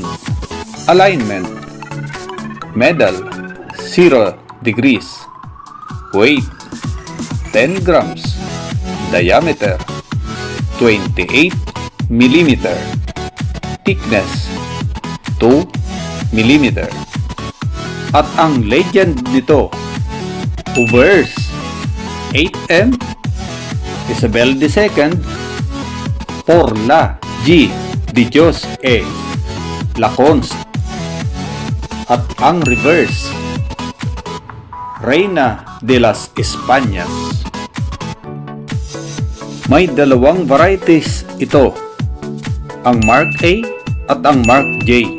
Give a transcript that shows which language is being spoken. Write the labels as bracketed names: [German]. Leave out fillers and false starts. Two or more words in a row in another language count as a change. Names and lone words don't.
[English] Alignment medal 0 degrees. Weight 10 grams. Diameter 28 mm. Thickness 2 mm. [Filipino] At ang legend nito, [Spanish] Ubers 8M Isabel II por la G de Dios E la Const. [Filipino] At ang reverse, [Spanish] Reina de las Españas. [Filipino] May dalawang varieties ito, ang Mark A at ang Mark J.